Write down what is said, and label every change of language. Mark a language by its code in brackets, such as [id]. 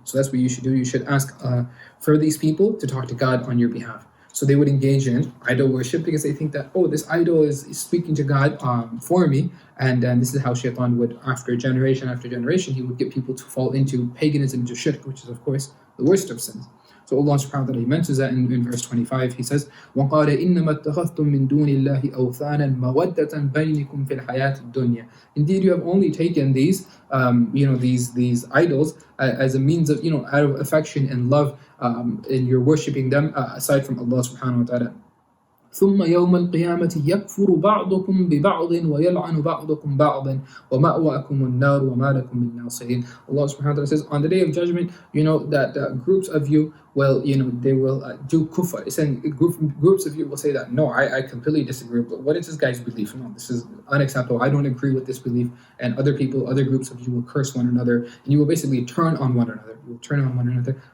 [en] So that's what you should do. You should ask for these people to talk to God on your behalf. So they would engage in idol worship because they think that, this idol is speaking to God for me. And this is how shaitan would, after generation, he would get people to fall into paganism, into shirk, which is, of course, the worst of sins. So Allah subhanahu wa ta'ala, he mentions that in verse 25. He says, [ar] وَقَالَ إِنَّمَا اتَّخَذْتُم مِّن دُونِ اللَّهِ أَوْثَانًا مَوَدَّةً بَيْنِكُمْ فِي الْحَيَاةِ الدُّنْيَا. [en] Indeed, you have only taken these idols as a means of, out of affection and love, and you're worshipping them aside from Allah subhanahu wa ta'ala. [ar] ثم يوم القيامة يكفر بعضكم ببعض ويلعن بعضكم بعضا ومأواكم النار وما لكم من ناصرين. [en] Allah subhanahu wa ta'ala says, on the day of judgment, that groups of you will, they will do kufr. It's saying groups of you will say that, no, I completely disagree. But what is this guy's belief? No, this is unacceptable. I don't agree with this belief. And other groups of you will curse one another, and you will basically turn on one another. You will turn on one another.